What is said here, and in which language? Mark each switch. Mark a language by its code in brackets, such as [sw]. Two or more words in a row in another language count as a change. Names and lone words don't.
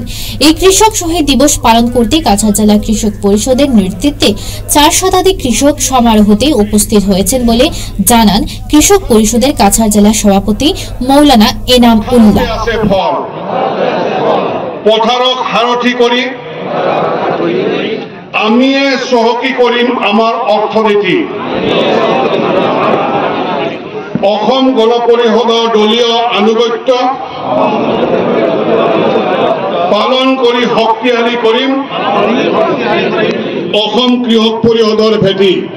[bn] এই কৃষক শহীদ দিবস পালন করতে কাছাড় জেলা কৃষক পরিষদের নেতৃত্বে 4 শতাধিক কৃষক সমারোহতে উপস্থিত হয়েছেন বলে জানান কৃষক পরিষদের কাছাড় জেলা সভাপতি মৌলানা এনাম উল্লাহ। [as] পথারক হারথি করি আমি সহকী কৰিম আমাৰ অৰ্থনীতি। অসম গণ পৰিষদৰ দলীয় আনুগত্য পালন কৰি শক্তিশালী কৰিম অসম কৃষক পৰিষদৰ ভেটি।